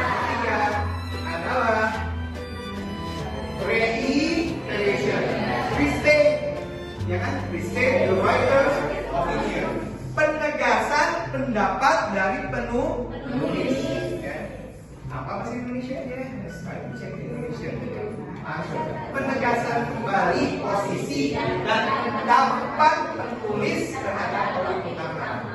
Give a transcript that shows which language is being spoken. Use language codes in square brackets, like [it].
[id] Ketiga adalah reiteration. Restate, ya kan? [en] Restate the writer's opinion. [id] Penegasan pendapat dari penulis. Ya. Apa bahasa Indonesia ya? Cek Indonesia. Penegasan kembali posisi dan pendapat penulis terhadap topik utama.